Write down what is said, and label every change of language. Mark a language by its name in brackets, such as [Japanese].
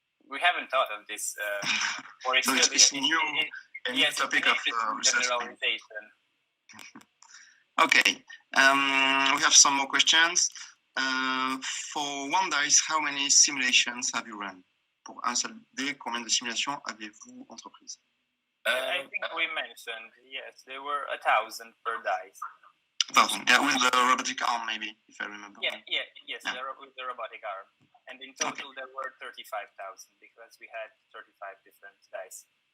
[English] We haven't thought of this, or it's so really it's new topic of generalization. Okay, we have some more questions. For one dice, how many simulations have you run? [French] Pour un seul dé, combien de simulations avez-vous entreprises? [English] I think we mentioned, yes, there were 1,000 per dice. 1,000, yeah, with the robotic arm, maybe, if I remember. Yes, with the robotic arm. And in total, there were 35,000 because we had 35 different dice.